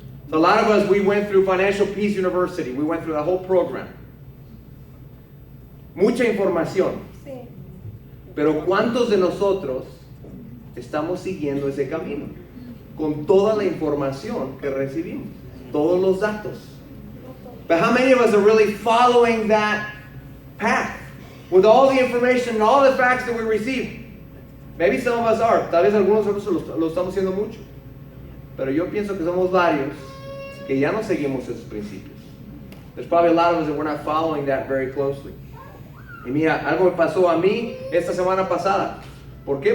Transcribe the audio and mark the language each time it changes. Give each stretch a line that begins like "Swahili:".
English: So a lot of us, we went through Financial Peace University. We went through the whole program.
Spanish: Mucha información. Sí. Pero ¿cuántos de nosotros estamos siguiendo ese camino? Con toda la información que recibimos, todos los datos.
English: But how many of us are really following that path? With all the information and all the facts that we receive. Maybe some of us are.
Spanish: Tal vez algunos de nosotros lo estamos haciendo mucho. Pero yo pienso que somos varios que ya no seguimos esos principios.
English: There's probably a lot of us that we're not following that very closely.
Spanish: Y mira, algo me pasó a mí esta semana pasada. ¿Por qué?